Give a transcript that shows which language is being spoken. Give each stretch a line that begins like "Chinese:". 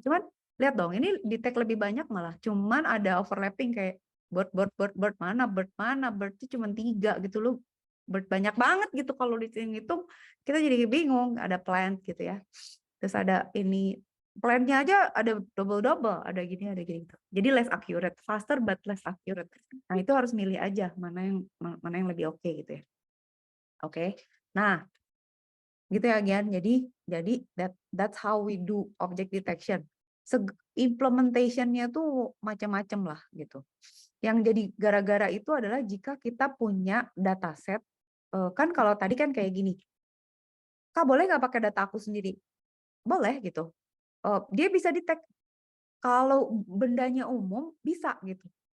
Indonesian: Cuman lihat dong ini detect lebih banyak malah. Cuman ada overlapping kayak bird mana bird itu cuma 3 gitu loh. Bird banyak banget gitu kalau dihitung kita jadi bingung. Ada plant gitu ya. Terus ada ini plantnya aja ada double ada gini gitu.
English: Jadi less accurate, faster but less accurate.
Indonesian: Nah itu harus milih aja mana yang lebih oke gitu ya. Oke. Nah gitu ya Gian.
English: Jadi that's how we do object detection.
Indonesian: Implementationnya tuh macam-macam lah gitu. Yang jadi gara-gara itu adalah jika kita punya dataset, kan kalau tadi kan kayak gini, Kak boleh nggak pakai data aku sendiri? Boleh gitu. Dia bisa detect kalau bendanya umum bisa gitu.